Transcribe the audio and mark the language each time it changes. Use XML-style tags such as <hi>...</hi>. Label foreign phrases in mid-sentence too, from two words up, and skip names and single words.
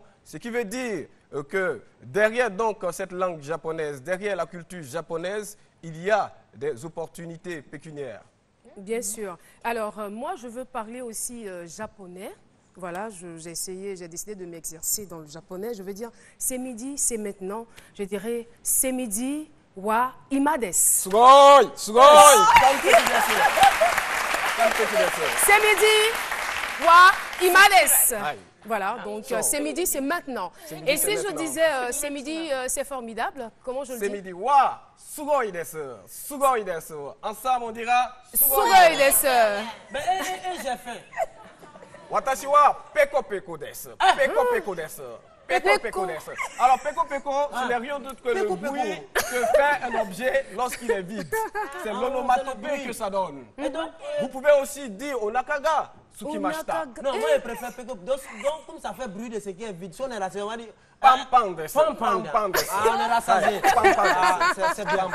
<fr>Ce qui veut dire que derrière donc, cette langue japonaise, derrière la culture japonaise, il y a des opportunités pécuniaires. Bien sûr. Alors, moi, je veux parler aussi japonais. Voilà, j'ai décidé de m'exercer dans le japonais. Je veux dire, c'est midi, c'est maintenant. Je dirais, c'est midi,</fr> <ja>は今です. すごい！すごい!</ja> <fr>C'est midi,</fr> <ja>は今です.</ja> <fr>Voilà, donc c'est midi, c'est maintenant. Et si je disais c'est midi, c'est formidable, comment je le dis? C'est midi,</fr> <ja>はすごいです。すごいです.</ja> <fr>Ensemble, on dira</fr> <ja>すごいです.</ja> <fr>J'ai fait.</fr> <ja>私はぺこぺこです. ぺこぺこです。ぺこぺこです.</ja> <fr>Alors,</fr> <ja>ぺこぺこ,</ja> <fr>ce n'est rien d'autre que le bruit que fait un objet lorsqu'il est vide. C'est l'onomatopée que ça donne. Vous pouvez aussi dire</fr> <ja>お腹が空きました.</ja> <fr>Non, moi, je préfère</fr> <en>pick up.</en> <fr>Donc, comme ça fait bruit de ce qui est vide, si on est rassasié, on va dire. Pam-pam. Ah, on est rassasié. C'est bien.</fr>